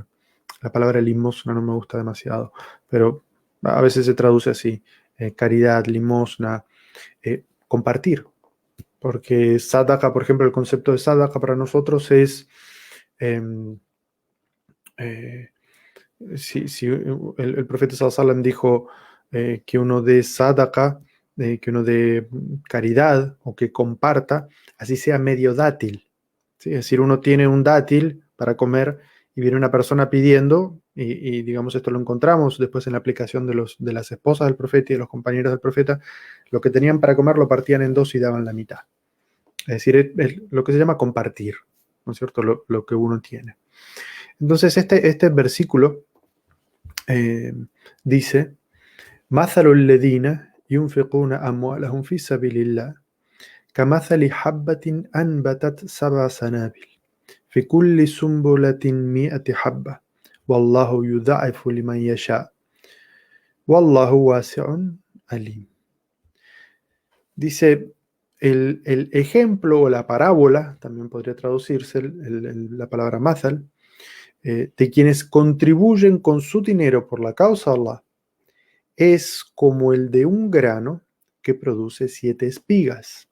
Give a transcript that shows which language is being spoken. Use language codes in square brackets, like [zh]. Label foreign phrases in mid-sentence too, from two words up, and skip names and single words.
[es] La palabra limosna no me gusta demasiado, pero a veces se traduce así, caridad, limosna, compartir. Porque sadaqa, por ejemplo, el concepto de sadaqa para nosotros es, si el profeta [ar] sallallahu alaihi wasallam [es] dijo que uno dé sadaqa, que uno dé caridad o que comparta, así sea medio dátil. ¿Sí? Es decir, uno tiene un dátil para comer y viene una persona pidiendo, y digamos esto lo encontramos después en la aplicación de las esposas del profeta y de los compañeros del profeta, lo que tenían para comer lo partían en dos y daban la mitad. Es decir, es lo que se llama compartir, ¿no es cierto? Lo que uno tiene. Entonces este versículo dice, [ar] مَثَلُ الَّذِينَ يُنْفِقُونَ أَمْوَالَهُمْ فِي سَبِيلِ اللَّهِ كَمَثَلِ حَبَّةٍ أَنْبَتَتْ سَبْعَ سَنَابِلَ في كل سنبلة 100 حبة والله يضاعف لمن يشاء والله واسع عليم. [es] Dice, el ejemplo o la parábola, también podría traducirse la palabra mathal, de quienes contribuyen con su dinero por la causa de Allah, es como el de un grano que produce 7 espigas.